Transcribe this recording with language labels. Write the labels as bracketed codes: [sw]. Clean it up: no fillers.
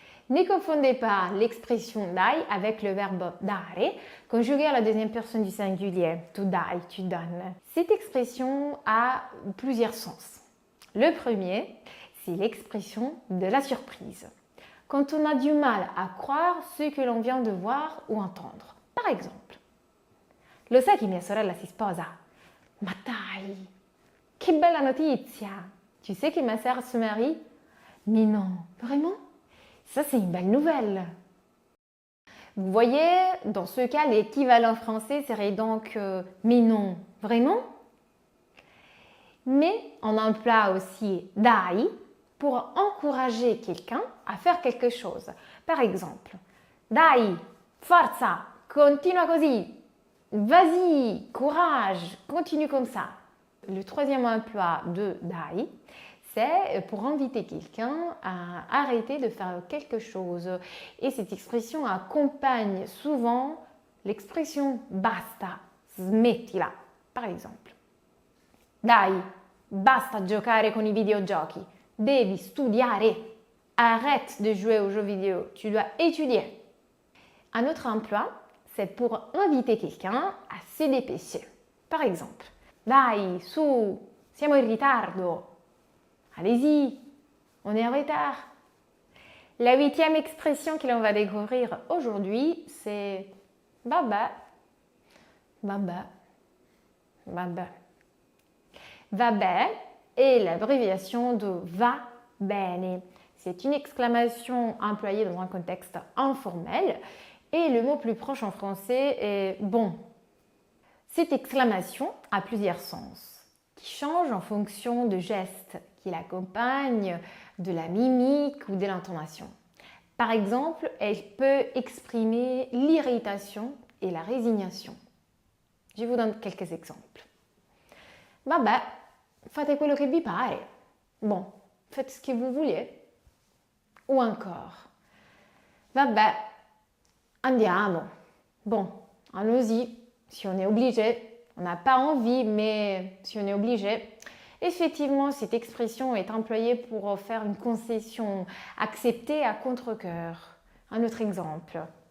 [fr] Ne confondez pas l'expression dai avec le verbe dare, conjugué à la deuxième personne du singulier. Tu dai, tu donnes. Cette expression a plusieurs sens. Le premier, c'est l'expression de la surprise. Quand on a du mal à croire ce que l'on vient de voir ou entendre. Par exemple, [it] lo sai che mia sorella si sposa? Ma dai, che bella notizia! [fr] Tu sais que ma sœur se marie? Mais non, vraiment? Ça, c'est une belle nouvelle. Vous voyez, dans ce cas, l'équivalent français serait donc mais non, vraiment? Mais on emploie aussi dai pour encourager quelqu'un à faire quelque chose. Par exemple, [it] dai, forza, continua così. [fr] Vas-y, courage, continue comme ça. Le troisième emploi de dai, c'est pour inviter quelqu'un à arrêter de faire quelque chose. Et cette expression accompagne souvent l'expression basta, smettila, par exemple. [it] Dai, basta giocare con i videogiochi. Devi studiare. [fr] Arrête de jouer aux jeux vidéo. Tu dois étudier. Un autre emploi, c'est pour inviter quelqu'un à se dépêcher. Par exemple, [it] dai, su, siamo in ritardo. [fr] Allez-y, on est en retard. La 8e expression que l'on va découvrir aujourd'hui, c'est vabbè. Vabbè. Vabbè. Vabbè est l'abréviation de va bene. C'est une exclamation employée dans un contexte informel et le mot plus proche en français est bon. Cette exclamation a plusieurs sens qui changent en fonction de gestes qui l'accompagnent, de la mimique ou de l'intonation. Par exemple, elle peut exprimer l'irritation et la résignation. Je vous donne quelques exemples. [it] Vabbè, fate quello che vi pare. [fr] Bon, faites ce que vous voulez. Ou encore, [it] vabbè, andiamo. [fr] Bon, allons-y. Si on est obligé, on n'a pas envie, mais si on est obligé. Effectivement, cette expression est employée pour faire une concession acceptée à contre-cœur. Un autre exemple.